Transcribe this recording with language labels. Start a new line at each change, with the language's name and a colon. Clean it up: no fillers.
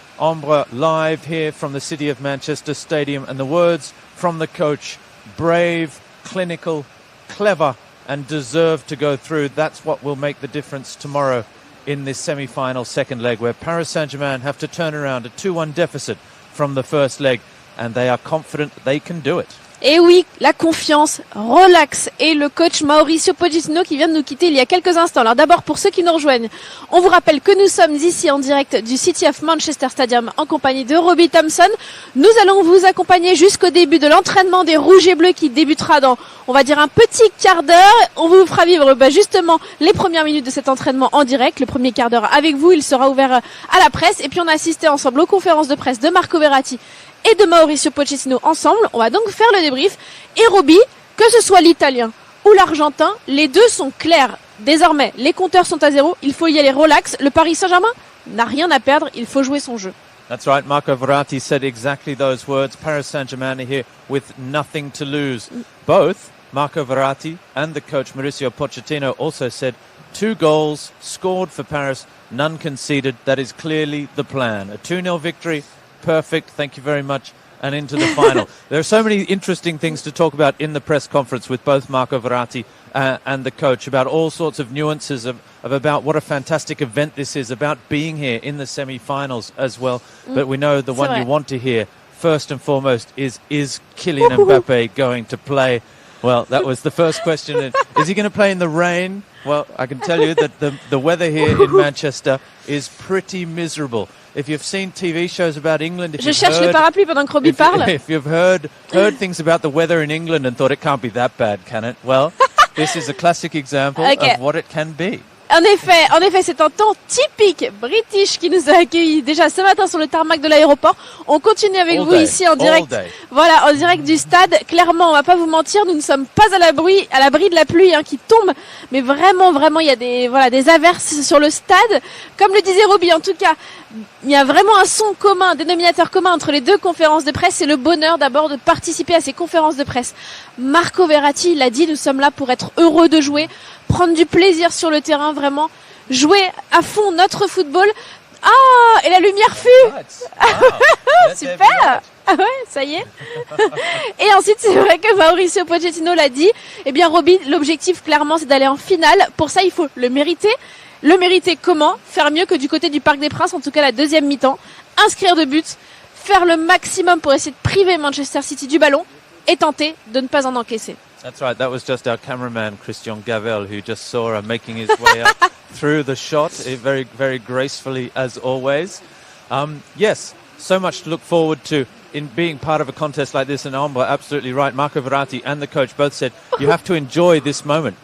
English: Ombre live here from the city of Manchester Stadium, and the words from the coach: brave, clinical, clever, and deserve to go through. That's what will make the difference tomorrow in this semi-final second leg, where Paris Saint-Germain have to turn around a 2-1 deficit from the first leg, and they are confident they can do it.
French: Et oui, la confiance, relax. Et le coach Mauricio Pochettino qui vient de nous quitter il y a quelques instants. Alors d'abord, pour ceux qui nous rejoignent, on vous rappelle que nous sommes ici en direct du City of Manchester Stadium en compagnie de Robbie Thompson. Nous allons vous accompagner jusqu'au début de l'entraînement des Rouges et Bleus qui débutera dans, on va dire, un petit quart d'heure. On vous fera vivre justement les premières minutes de cet entraînement en direct. Le premier quart d'heure avec vous, il sera ouvert à la presse. Et puis on a assisté ensemble aux conférences de presse de Marco Verratti et de Mauricio Pochettino ensemble. On va donc faire le débrief. Et Robbie, que ce soit l'italien ou l'argentin, les deux sont clairs. Désormais, les compteurs sont à zéro. Il faut y aller relax. Le Paris Saint-Germain n'a rien à perdre. Il faut jouer son jeu.
English: That's right. Marco Verratti said exactly those words. Paris Saint-Germain are here with nothing to lose. Both Marco Verratti and the coach Mauricio Pochettino also said 2 goals scored for Paris, none conceded. That is clearly the plan. A 2-0 victory. Perfect. Thank you very much. And into the final. There are so many interesting things to talk about in the press conference with both Marco Verratti and the coach, about all sorts of nuances of about what a fantastic event this is, about being here in the semi-finals as well. But we know the one you want to hear first and foremost is Kylian Mbappe going to play? Well, that was the first question. Is he going to play in the rain? Well, I can tell you that the weather here in Manchester is pretty miserable. If you've seen TV shows about England,
French: Je cherche le parapluie pendant que Robbie parle.
English: If you've heard things about the weather in England and thought it can't be that bad, can it? Well, this is a classic example of what it can be.
French: En effet, c'est un temps typique british qui nous a accueillis déjà ce matin sur le tarmac de l'aéroport. On continue avec vous ici en direct. Voilà, en direct du stade. Clairement, on va pas vous mentir, nous ne sommes pas à l'abri de la pluie qui tombe, mais vraiment, il y a des averses sur le stade. Comme le disait Robbie, en tout cas, il y a vraiment un son commun, un dénominateur commun entre les deux conférences de presse. C'est le bonheur d'abord de participer à ces conférences de presse. Marco Verratti l'a dit, nous sommes là pour être heureux de jouer, prendre du plaisir sur le terrain, vraiment jouer à fond notre football. Ah, et la lumière fut super. Ah ouais, ça y est. Et ensuite, c'est vrai que Mauricio Pochettino l'a dit. Eh bien, Robbie, l'objectif clairement, c'est d'aller en finale. Pour ça, il faut le mériter. Le mériter comment? Faire mieux que du côté du Parc des Princes, en tout cas la deuxième mi-temps. Inscrire de buts, faire le maximum pour essayer de priver Manchester City du ballon et tenter de ne pas en encaisser.
English: That's right. That was just our cameraman, Christian Gavel, who just saw her making his way up through the shot very, very gracefully, as always. Yes, so much to look forward to in being part of a contest like this. And Ombre, absolutely right. Marco Verratti and the coach both said, you have to enjoy this moment.